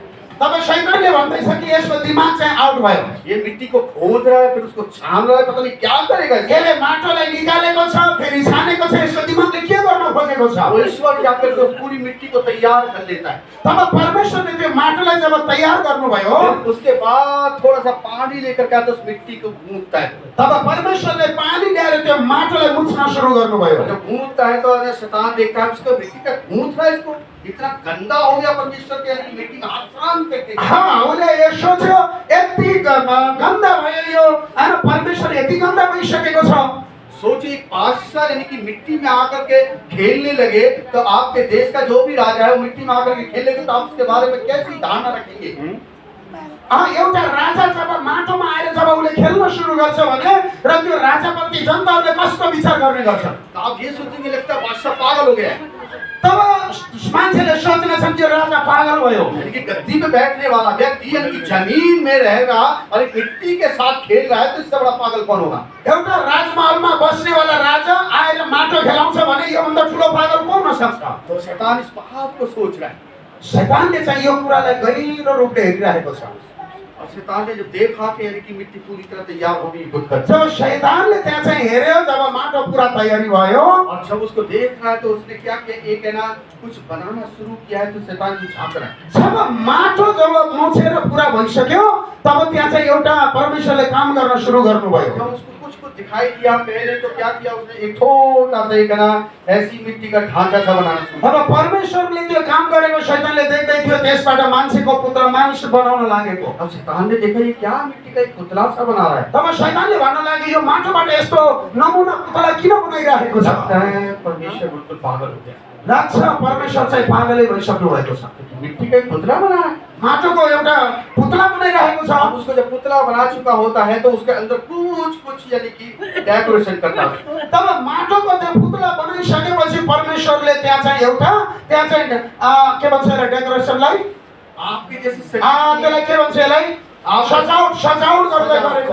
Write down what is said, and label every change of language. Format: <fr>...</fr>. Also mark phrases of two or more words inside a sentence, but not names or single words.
<ne>तब शैतानले भन्दैछ कि यसको दिमाग चाहिँ आउट भयो।</ne> <hi>ये मिट्टी को खोद रहा है फिर उसको छान रहा है, पता नहीं क्या करेगा इससे।</hi> <ne>यसले माटोलाई निकालेको छ फेरि छानेको छ, यसको दिमागले के गर्न खोजेको छ।</ne> <hi>वो ईश्वर जाकर के उस पूरी मिट्टी को तैयार कर लेता है।</hi> <ne>तब परमेश्वरले त्यो माटोलाई जब तयार गर्नुभयो</ne> <hi>फिर उसके बाद थोड़ा सा पानी लेकर के आता है, उस मिट्टी को गूंथता है।</hi> <ne>तब परमेश्वरले पानी ल्याएर त्यो माटोलाई मुछ्न सुरु गर्नुभयो।</ne> <hi>जब गूंथता है तो शैतान देखता है उसको मिट्टी का गूंथ रहा है, इसको इतना गंदा हो गया परमेश्वर के, यानी मिट्टी में हाथ साफ करके।</hi> <ne>उसले यो सोच्यो यति गन्दा भयो यो, हैन परमेश्वर यति गन्दा भइसकेको छ।</ne> <hi>सोचिए एक बादशाह यानी कि मिट्टी में आकर के खेलने लगे तो आपके देश का जो भी राजा है वो मिट्टी में आकर के खेलने लगे तो आप उसके बारे में कैसी धारणा रखेंगे।</hi> <ne>एउटा राजा जब माटोमा आएर जब उसले खेल्न सुरु गर्छ भने र त्यो राजाप्रति जनताहरूले कस्तो विचार गर्ने गर्छन्।</ne> <hi>तो आप ये सोचेंगे लगता है बादशाह पागल हो गया है,</hi> <ne>तब मान्छेले सोच्नेछन् त्यो राजा पागल भयो।</ne> <hi>यानी कि गद्दी पे बैठने वाला व्यक्ति यानी कि जमीन में रहेगा और एक मिट्टी के साथ खेल रहा है तो इससे बड़ा पागल कौन होगा।</hi> <ne>एउटा राजमहलमा बस्नेवाला राजा आएर माटो खेलाउँछ भने योभन्दा ठुलो पागल कोही हुन सक्छ।</ne> <hi>तो शैतान इस बात को सोच रहा है</hi> <ne>शैतानले चाहिँ यो कुरालाई गहिरो रूपले हेरिरहेको छ।</ne> <hi>और शैतान ने जब देखा कि यानी कि मिट्टी पूरी तरह तैयार हो गई युद्ध करने,</hi> <ne>जब शैतानले त्यहाँ चाहिँ हेर्यो जब माटो पुरा तयारी भयो</ne> <hi>और जब उसको देख रहा है तो उसने क्या किया, एक है ना कुछ बनाना शुरू किया है तो शैतान भी झाँक रहा है।</hi> <ne>जब माटो जब मुछेर पुरा भइसक्यो तब त्यहाँ चाहिँ एउटा परमेश्वरले काम गर्न सुरु गर्नुभयो।</ne> <hi>जब उसको कुछ दिखाई दिया पहले तो क्या किया उसने, एक छोटा सा एक है ना ऐसी मिट्टी का ढांचा सा बनाना शुरू किया।</hi> <ne>अब परमेश्वरले त्यो काम गरेको शैतानले देख्दै थियो, त्यसबाट मान्छेको पुत्र मानिस बनाउन लागेको।</ne> <hi>अब शैतान ने देखा ये क्या मिट्टी का एक पुतला सा बना रहा है,</hi> <ne>तब शैतानले भन्न लाग्यो यो माटोबाट यस्तो नमुना पुतला किन बनाइराखेको छ।</ne> <hi>लगता है परमेश्वर बिल्कुल पागल हो गया,</hi> <ne>लाग्छ परमेश्वर चाहिँ पागलै भइसक्नु भएको छ।</ne> <hi>मिट्टी का एक पुतला बना है।</hi> <ne>माटोको एउटा पुतला बनाइरहेको छ।</ne> <hi>अब उसको जब पुतला बना चुका होता है तो उसके अंदर कुछ यानी कि डेकोरेशन करता है।</hi> <ne>तब माटोको त्यो पुतला बनाइसकेपछि परमेश्वरले त्यहाँ चाहिँ एउटा के भन्छ यसलाई डेकोरेसनलाई</ne> <hi>आपके जैसे</hi> <ne>त्यसलाई के भन्छ यसलाई सजावट गर्दै गरेको।</ne>